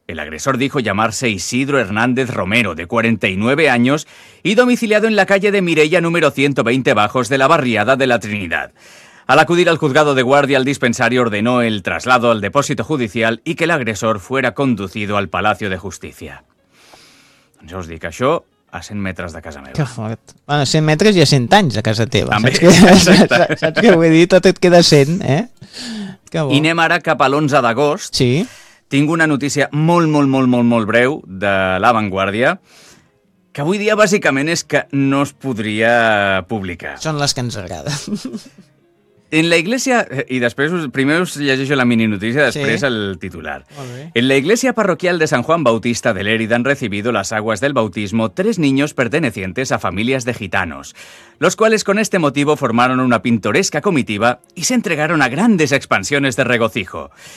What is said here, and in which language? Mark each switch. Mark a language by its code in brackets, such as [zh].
[es] El agresor dijo llamarse Isidro Hernández Romero, de 49 años, y domiciliado en la calle de Mireia número 120 Bajos de la barriada de la Trinidad. Al acudir al juzgado de guardia, el dispensario ordenó el traslado al depósito judicial y que el agresor fuera conducido al Palacio de Justicia. [ca] Doncs jo us dic, això a 100 metres de casa meva. Que fort. Bueno, 100 metres i a 100 anys de casa teva. També, saps, que, saps que vull dir? Tot et queda 100, eh? Que bo. I anem ara cap a l'11 d'agost. Sí. Tinc una notícia molt, molt, molt, molt, molt breu de La Vanguardia, que avui dia bàsicament és que no es podria publicar. Són les que ens agraden. [es] En la iglesia, y después, primero os llegeixo la mini noticia, después sí, el titular. En la iglesia parroquial de San Juan Bautista de Lérida han recibido las aguas del bautismo 3 niños pertenecientes a familias de gitanos, los cuales con este motivo formaron una pintoresca comitiva y se entregaron a grandes expansiones de regocijo.